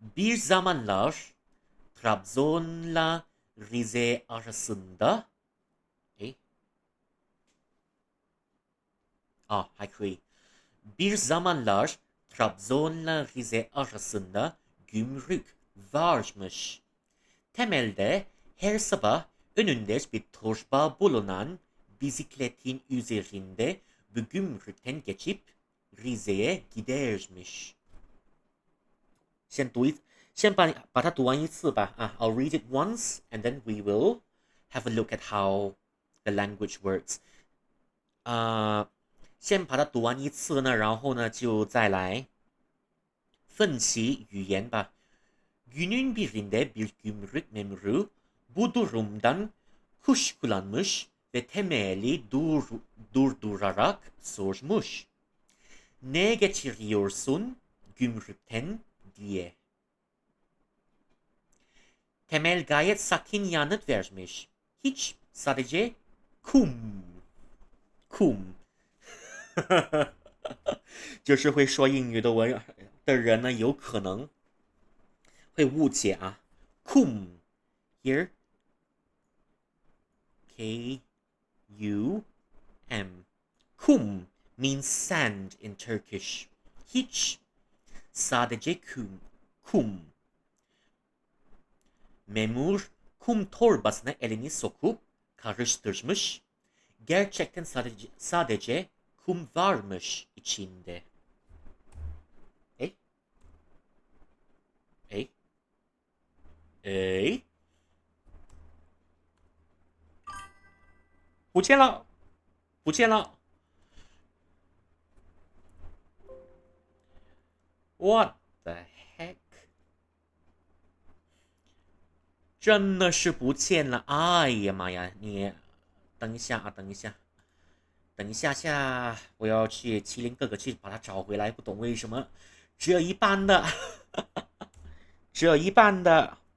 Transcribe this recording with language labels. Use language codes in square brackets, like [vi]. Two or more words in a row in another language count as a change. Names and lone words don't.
[tr] Bir zamanlar Trabzon'la Rize arasında [zh] 还可以。 [tr] Bir zamanlar Trabzon'la Rize arasında gümrük varmış. Temelde her sabah önünde bir torba bulunan bisikletin üzerinde bu gümrükten geçip Rize'ye gidermiş. [zh] 先把它读完一次吧。 [en] I'll read it once and then we will have a look at how the language works. [zh] 先把它读完一次呢，然后呢就再来分析语言吧. [tr] Günün birinde bir gümrük memuru bu durumdan kuşkulanmış ve temeli durdurarak sormuş. Ne geçiriyorsun gümrükten diye. Temel gayet sakin yanıt vermiş. Hiç, sadece kum. Kum. [zh] 就是会说英语的人呢，有可能会误解啊。 [en] Kum here, K-U-M. Kum means sand in Turkish. [tr] Hiç, sadece kum. Memur kum torbasına elini sokup karıştırmış. Gerçekten sadece kum varmış içinde. [zh] 哎，不见了，不见了。 [en] What the heck？ [zh] 真的是不见了！哎呀妈呀，你等一下啊，等一下，等一下下，我要去麒麟哥哥去把它找回来。不懂为什么只有一半的，只有一半的。